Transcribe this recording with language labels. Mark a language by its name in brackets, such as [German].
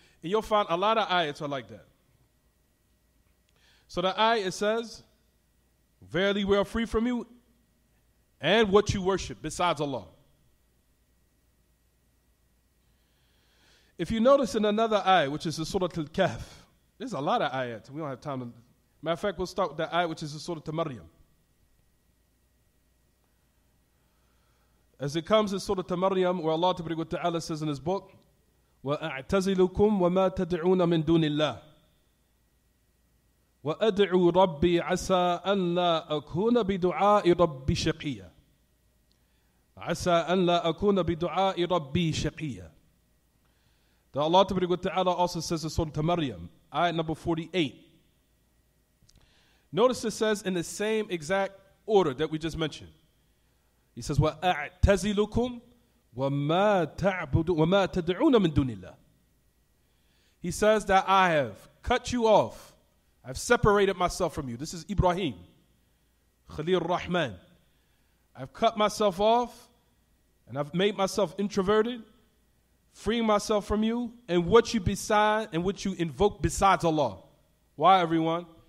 [English] And you'll find a lot of ayats are like that. So the ayah, it says, verily we are free from you and what you worship besides Allah. If you notice in another ayah, which is the Surah Al-Kahf, there's a lot of ayats. We don't have time to. Matter of fact, we'll start with the ayah, which is the Surah Al-Maryam. As it comes in Surah Al-Maryam, where Allah Ta'ala says in his book, [Arabic] وَأَعْتَزِلُكُمْ وَمَا تَدْعُونَ مِن دُونِ اللَّهِ وَأَدْعُوا رَبِّي عَسَىٰ أَن لَا أَكُونَ بِدُعَاءِ رَبِّي شَقِيًّا عَسَىٰ أَن لَا أَكُونَ بِدُعَاءِ رَبِّي شَقِيًّا. [English] The Allah Ta'ala also says in Surah Al-Maryam, ayat number 48. Notice it says in the same exact order that we just mentioned. He says, [Arabic] وَأَعْتَزِلُكُمْ وَمَا تَدْعُونَ مِن دُونِ اللَّهِ. [English] He says that I have cut you off. I've separated myself from you. This is Ibrahim, Khalil Rahman. I've cut myself off and I've made myself introverted, freeing myself from you and what you invoke besides Allah. Why, everyone?